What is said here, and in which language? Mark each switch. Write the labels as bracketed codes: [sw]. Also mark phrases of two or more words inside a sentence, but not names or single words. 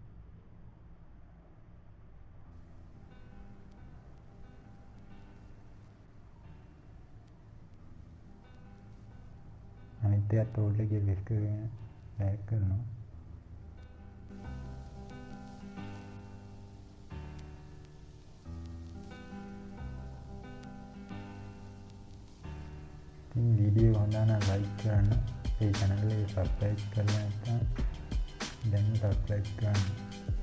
[si] අනිත් එකත් [en] alt key [si] එක press කරගෙන drag කරනවා. [hi] वीडियो हमारा लाइक करना, चैनल सब्सक्राइब करना, सब्सक्राइब करना।